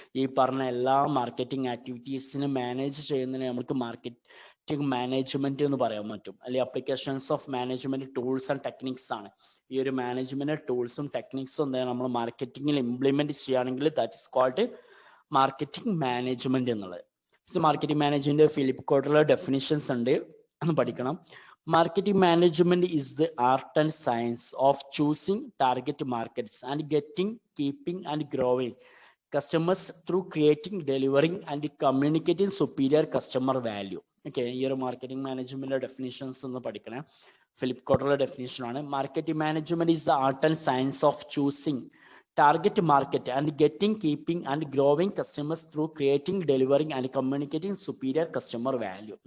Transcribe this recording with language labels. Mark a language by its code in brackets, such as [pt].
[ml] ഈ പറഞ്ഞ എല്ലാ മാർക്കറ്റിംഗ് ആക്ടിവിറ്റീസിനും മാനേജ് ചെയ്യുന്നതിന് നമുക്ക് മാർക്കറ്റിംഗ് മാനേജ്മെന്റ് എന്ന് പറയാൻ പറ്റും. അല്ലെങ്കിൽ applications of management tools and techniques ആണ്. ഈ ഒരു മാനേജ്മെന്റ് ടൂൾസും ടെക്നിക്സും എന്താണ് നമ്മൾ മാർക്കറ്റിംഗിൽ ഇംപ്ലിമെന്റ് ചെയ്യുകയാണെങ്കിൽ [en] that is called [ml] marketing management എന്നുള്ളത്. മാർക്കറ്റിംഗ് മാനേജ്മെന്റ് ഫിലിപ്പ് കോട്ടറിലെ ഡെഫിനിഷൻസ് ഉണ്ട്, ഒന്ന് പഠിക്കണം. [en] Marketing management is the art and science of choosing target markets and getting, keeping and growing customers through creating, delivering and communicating superior customer value. [ml] Okay, ഈ ഒരു marketing മാനേജ്മെന്റിന്റെ definitions ഒന്ന് പഠിക്കണേ. Philip കോട്ടറിലെ definition ആണ്. Marketing management [en] is the art and science of choosing target market and getting, keeping and growing customers through creating, delivering and communicating superior customer value.